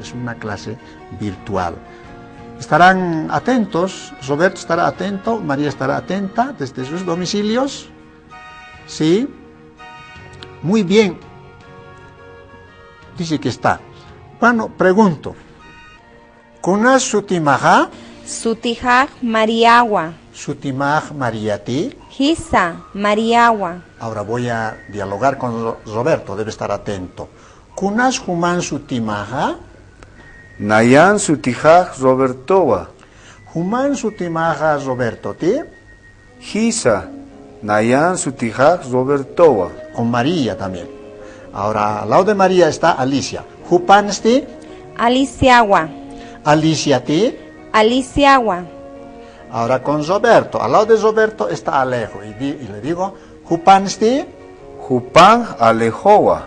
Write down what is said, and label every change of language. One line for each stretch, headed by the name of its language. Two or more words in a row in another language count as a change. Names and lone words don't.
Spanish: Es una clase virtual. Estarán atentos, Roberto estará atento, María estará atenta desde sus domicilios. ¿Sí? Muy bien. Dice que está. Bueno, pregunto.
Aymara: ¿Kunas sutimaja? Sutijaj Mariagua. Sutimaj Mariati. Hisa Mariagua.
Spanish: Ahora voy a dialogar con Roberto, debe estar atento.
Aymara: ¿Kunas human sutimaja? Nayan sutijaj Robertowa. Human sutimaja Roberto, ¿ti? Hisa. Nayan sutijaj Robertowa.
Spanish: Con María también. Ahora, al lado de María está Alicia.
Aymara: ¿Hupansti? Aliciagua. Alicia, ¿ti? Aliciagua.
Spanish: Ahora con Roberto. Al lado de Roberto está Alejo. Y le digo,
Aymara: ¿Hupansti? Jupan Alejowa.